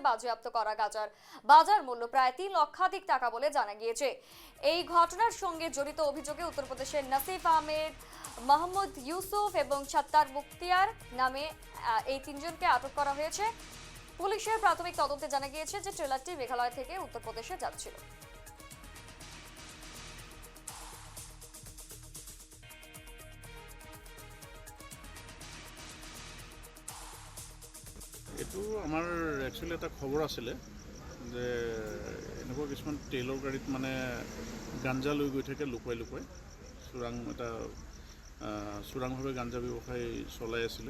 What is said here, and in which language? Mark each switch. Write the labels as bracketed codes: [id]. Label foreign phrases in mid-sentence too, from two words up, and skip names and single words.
[bn] বাজেয়াপ্ত করা গাঁজার বাজার মূল্য প্রায় 3 লক্ষাধিক টাকা বলে জানা গিয়েছে। এই ঘটনার সঙ্গে জড়িত অভিযোগে উত্তরপ্রদেশের নাসিফ আহমেদ, মোহাম্মদ ইউসুফ এবং ছাত্তার মুখতিয়ার নামে এই তিনজনকে আটক করা হয়েছে। পুলিশের প্রাথমিক তদন্তে জানা গিয়েছে যে ট্রেলারটি মেঘালয় থেকে উত্তরপ্রদেশে যাচ্ছিল। [as] এইটো আমাৰ একচুৱেলি এটা খবৰ আছিলে যে এনেকুৱা কিছুমান তেলৰ গাড়ীত মানে গাঞ্জা লৈ গৈ থাকে লুকুৱাই লুকুৱাই চোৰাংভাৱে গাঞ্জা ব্যৱসায় চলাই আছিলে।